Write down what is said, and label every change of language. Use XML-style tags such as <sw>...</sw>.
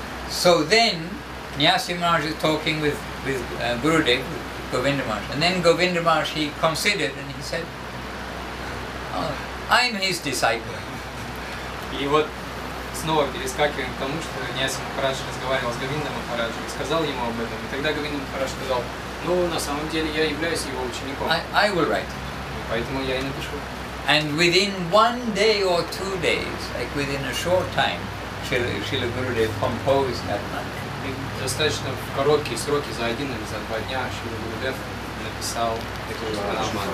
<en>So then, Nyasi Maharaj is talking with Gurudev, Govinda Maharaj, and then Govinda Maharaj, he considered and he said, oh, I'm his disciple.</en> <ru>И вот снова перескакиваем к тому, что Няси Махарадж разговаривал с Говиндом Махараджем и сказал ему об этом. И тогда Говинда Махарадж сказал, ну, на самом деле я являюсь его учеником.</ru> <en>I will write.</en> <ru>Поэтому я и напишу.</ru> <en>And within 1 day or 2 days, like within a short time, Srila Gurudev composed that mantra.</en> <ru>И достаточно в короткие сроки, за 1 или за 2 дня, Шрила Гурудев написал эту мантру.</ru>